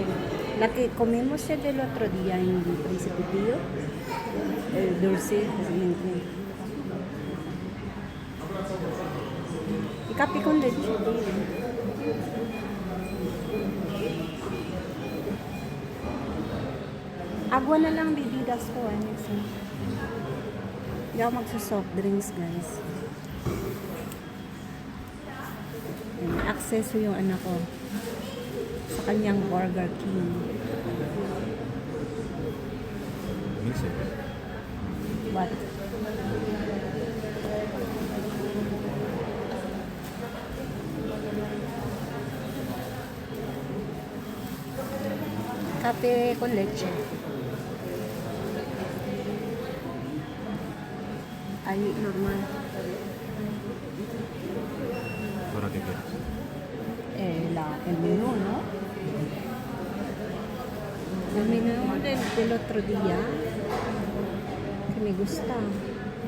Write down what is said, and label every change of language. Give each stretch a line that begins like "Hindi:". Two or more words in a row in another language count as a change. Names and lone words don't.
Spanish: La que comimos el otro día en Príncipe Pío. El dulce. Y café con leche.
Filipino: Agua na lang bibigas ko. Hindi ako magsa-
English: soft drinks,
Filipino: guys. May access yung anak ko sa kanyang Burger King.
English: What?
Spanish: Kape con leche. Ay, normal. ¿Ahora qué quieres? El menú, ¿no? El menú del otro día que me gusta.